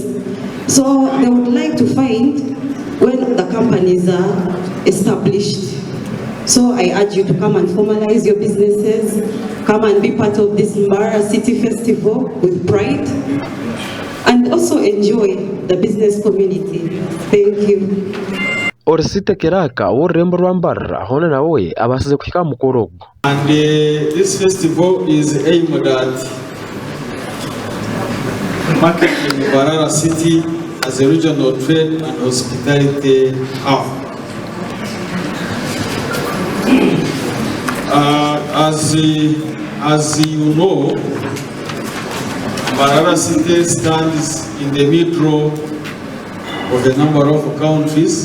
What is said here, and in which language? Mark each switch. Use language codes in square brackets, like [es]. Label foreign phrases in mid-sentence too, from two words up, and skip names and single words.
[en] So they would like to find when the companies are established. So I urge you to come and formalize your businesses, come and be part of this Mbarara City Festival with pride, and also enjoy the business community. Thank you. [nyn] Orsite Keraka, or Rembo Mbarara, Hona nawe abasize kushika mukorogo. [en] And this festival is aimed at marketing Mbarara City as a regional trade and hospitality hub. As you know, Mbarara City stands in the middle of a number of countries.